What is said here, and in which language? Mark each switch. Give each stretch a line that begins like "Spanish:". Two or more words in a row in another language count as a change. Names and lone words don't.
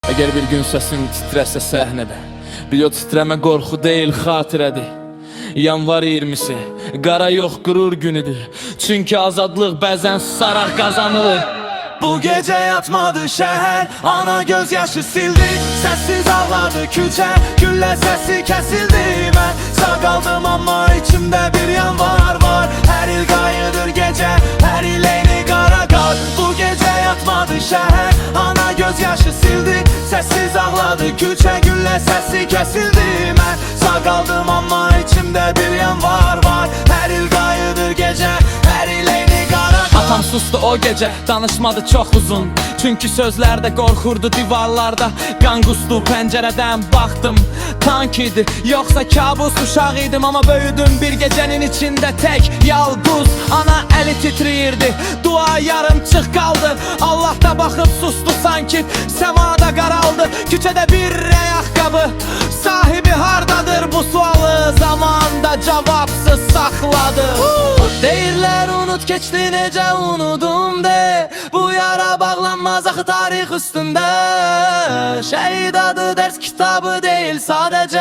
Azerbaijani: Əgər bir gün səsin titrəsə səhnədə, bil o titrəmə qorxu deyil, xatirədir. Yanvar 20-si, qara yox qürur günüdür. Çünki azadlıq bəzən susaraq qazanılır.
Turkish: Bu gece yatmadı şehir, ana gözyaşı sildi. Sessiz ağladı küçe, gülle sesi kesildi. Ben sağ kaldım ama içimde bir yanvar var.
Azerbaijani: Her il gayıdır gece, her il eyni kara kar.
Turkish: Bu gece yatmadı şehir, ana gözyaşı sildi. Sessiz ağladı küçe, gülle sesi kesildi. Ben sağ kaldım ama içimde bir yanvar var.
Azerbaijani: Her il gayıdır gece, her il eyni kara kar.
Turkish: Atam sustu o gece, danışmadı çok uzun. Çünkü sözlerde korkurdu divarlarda.
Azerbaijani: Qan qustu pəncərədən baxdım, tank idi, yoxsa kabus uşaq idim.
Turkish: Ama böyüdüm bir gecenin içinde tek yalquz.
Azerbaijani: Ana eli titriyirdi, dua yarımçıq kaldı. Allah da baxıb sustu sanki, semada qaraldı. Küçədə bir ayaqqabı, sahibi hardadır? Bu sualı zamanda cavabsız saxladı. Deyirlər unut keçdi necə unudum de. Bu yara bağlanmaz axı tarix üstündə. Şəhid adı dərs kitabı deyil sadəcə.